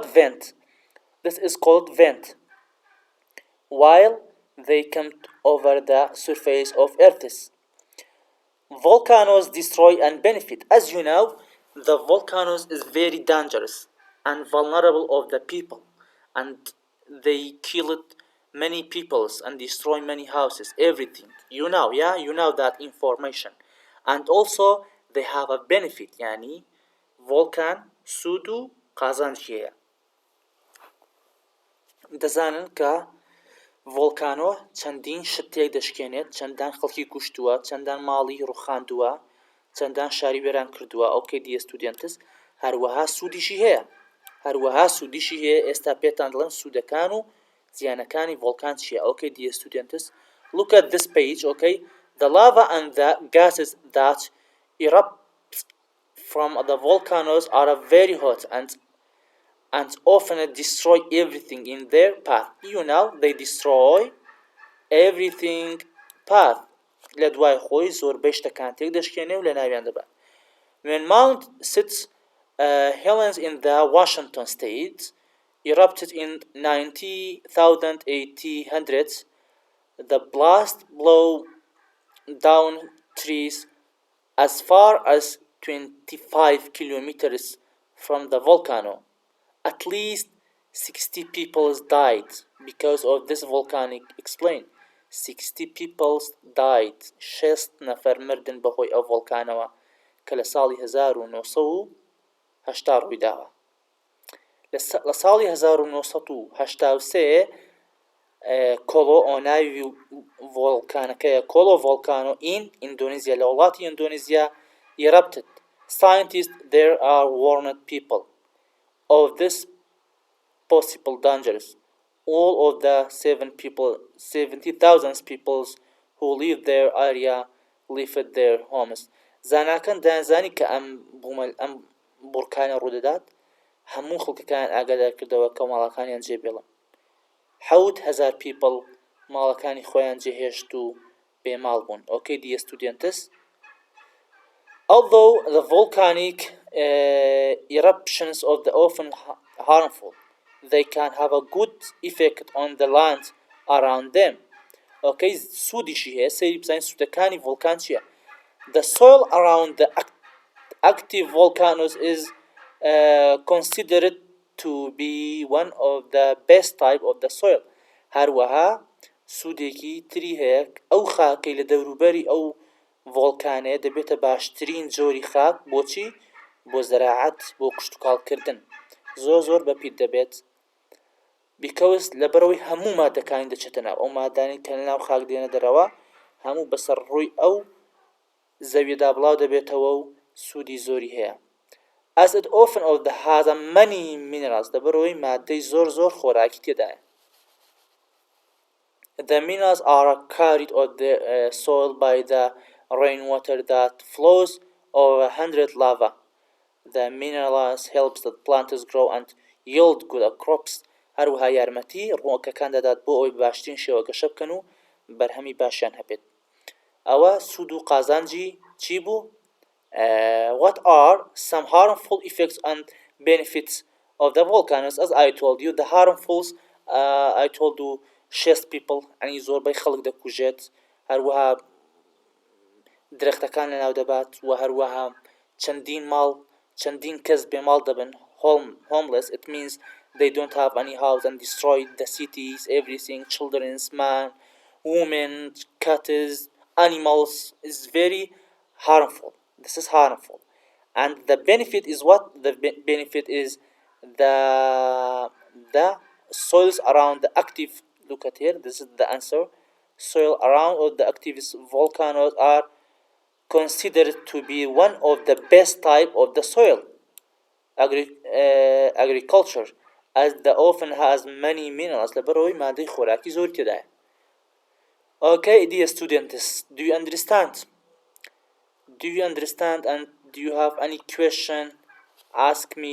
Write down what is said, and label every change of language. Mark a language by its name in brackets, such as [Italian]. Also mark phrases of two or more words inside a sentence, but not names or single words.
[English] vent this is called vent while they come over the surface of earth volcanoes destroy and benefit as you know the volcanoes is very dangerous and vulnerable of the people and they killed many peoples and destroy many houses everything you know that information and also they have a benefit yani volcan [Central Kurdish] سود و قازانجیەیە دەزانن کە ڤۆڵکانۆ چەندین شتێک دەشکێنێت، چەندان خەڵکی کوشتووە، چەندان ماڵی ڕوخاندووە، چەندان شاری وێران کردووە. [English] okay dear students, [Central Kurdish] هەروەها سوودیشی هەیە. ئێستا پێتان دڵێن سوودەکان و زیانەکانی ڤۆڵکان چییە. [English] okay dear students, look at this page. Okay, the lava and the gases that erupt from the volcanoes are very hot and often destroy everything in their path. They destroy everything path. لە دوای خۆی زۆربەی شتەکان تێک دەشکێنێ و لە ناویان دەبات. When Mount St. Helens in the Washington state erupted in 1800s, the blast blew down trees as far as 25 kilometers from the volcano. At least 60 people died because of this volcanic explain. 60 people died. [Central Kurdish] 6 نەفەر مردن بەهۆی ئەو ڤۆڵکانەوە کە لە ساڵی 1980 ڕوویداوە. لە ساڵی 1983 کۆلۆ ئۆناوی ڤۆڵکانەکەیە کۆلۆ ڤۆڵکانۆ in ئیندۆنیزیا لە وڵاتی ئیندۆنیزیا erupted. [English] Scientists there are warned people of this possible dangers. All of the 70,000 people who live their area left their homes. [Central Kurdish] زاناکان دەیانزانی کە ئەم بورکانە ڕوودەدات، هەموو خەڵکەکان ئاگادار کردەوە کە ماڵەکانیان جێبێڵن. 7,000 people ماڵەکانی خۆیان جێهێشت و بێماڵ بوون. [English] Okay, dear students, although the volcanic eruptions of the often harmful, they can have a good effect on the land around them. [Central Kurdish] Okay, سوودیشی هەیە. سەیری بزانین سوودەکانی ڤۆڵکان چییە. [English] The soil around the active volcanoes is considered to be one of the best type of the soil. [Central Kurdish] هەروەها سوودێکی تری هەیە، ئەو خاکەی لە دەوروبەری ئەو ڤۆڵکانەیە دەبێتە باشترین جۆری خاک. بۆچی؟ بۆ زەراعەت، بۆ کشتوکاڵکردن زۆر بەپیت دەبێت. because لەبەرەوەی هەموو مادەکانی دەچێتە ناو ئەو مادانی کە لەناو خاک دێنە دەرەوە، هەموو بەسەر ڕووی ئەو زەویەدا بڵاو دەبێتەوە و سوودی زۆری هەیە. [English] as it often has many minerals، [Central Kurdish] لەبەرەوەی مادەی زۆر خۆراکی تێدایە. [English] The minerals are carried on the soil by the rainwater that flows over 100 lava. The minerals helps the plants grow and yield good crops. [Central Kurdish] هەروەها یارمەتی ڕووەکەکان دەدات بۆ ئەوەی باشترین شێوە گەشە بکەن و بەرهەمی باشیان هەبێت. ئەوە سوود و قازانجی چی بوو؟ [English] What are some harmful effects and benefits of the volcanoes? As I told you, the harmfuls, I told you 6 people، [Central Kurdish] ئەنی زۆربەی خەڵک دەکوژێت، هەروەها درەختەکان لەناو دەبات و هەروەها چەندین کەس بێماڵ دەبن. [English] homeless, it means they don't have any house and destroy the cities, everything, children, man, women, cats, animals is very harmful. This is harmful. And the benefit is what? The benefit is the soils around the active, look at here, this is the answer. Soil around all the active volcanoes are considered to be one of the best type of the soil agriculture, as the often has many minerals. [Central Kurdish] لەبەرەوەی مادەی خۆراکی زۆر تێدایە. [English] Okay, dear students, do you understand? And do you have any question? Ask me.